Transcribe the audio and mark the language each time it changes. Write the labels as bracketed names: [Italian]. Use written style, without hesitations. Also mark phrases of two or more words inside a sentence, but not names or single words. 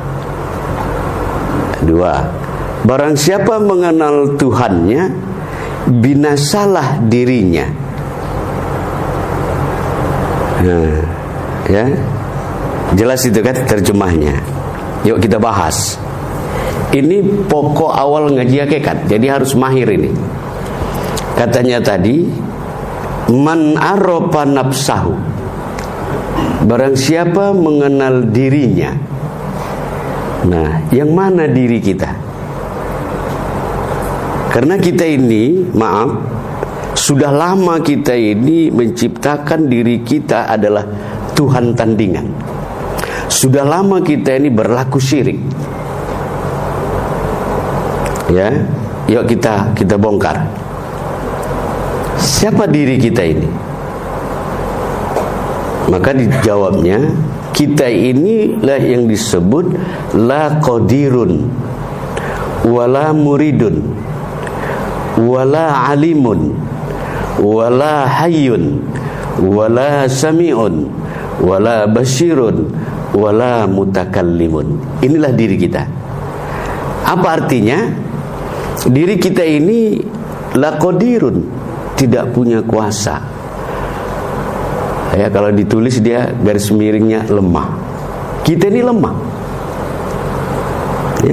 [Indonesian] Dua, barang siapa mengenal Tuhannya, binasalah dirinya. Nah, ya, jelas itu kan terjemahnya. Yuk kita bahas. Ini pokok awal ngaji hakikat, jadi harus mahir ini. Katanya tadi, [Arabic] من عرف نفسه, [Indonesian] barang siapa mengenal dirinya. Nah, yang mana diri kita? Karena kita ini, maaf, sudah lama kita ini menciptakan diri kita adalah Tuhan tandingan. Sudah lama kita ini berlaku syirik. Ya, yuk kita bongkar. Siapa diri kita ini? Maka dijawabnya, kita inilah yang disebut [Arabic] لا قادر ولا مريد ولا عليم ولا حي ولا سميع ولا بصير ولا متكلم. [Indonesian] Inilah diri kita. Apa artinya? Diri kita ini [Arabic] لا قادر, [Indonesian] tidak punya kuasa. Ya, kalau ditulis dia garis miringnya lemah. Kita ini lemah. Ya.